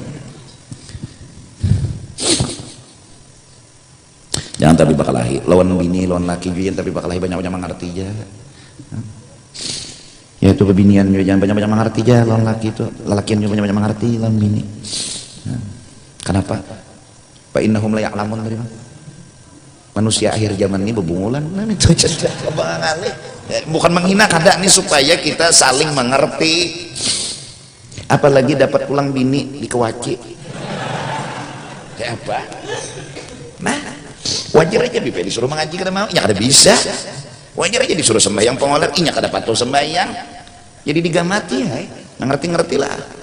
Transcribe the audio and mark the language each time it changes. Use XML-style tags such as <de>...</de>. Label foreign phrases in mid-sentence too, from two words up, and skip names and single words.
<bjn>Jangan tapi bakal lahi lawan bini lawan laki juga tapi bakal lahi banyak-banyak mengerti aja ya itu bebinian juga jangan banyak-banyak mengerti aja lawan laki itu lelakian juga banyak-banyak mengerti lawan bini. Kenapa?</bjn> <ar>Fa innahum la ya'lamun</ar> <bjn>dari manusia akhir zaman ini bebungulan nah itu bukan menghina kada nih supaya kita saling mengerti apalagi dapat pulang bini dikewaci kayak apa nah wajar aja bipe disuruh mengaji kada mau ya kada bisa wajar aja disuruh sembahyang pengoler inya kada patuh sembahyang jadi digamati ya ngerti-ngerti lah.</bjn>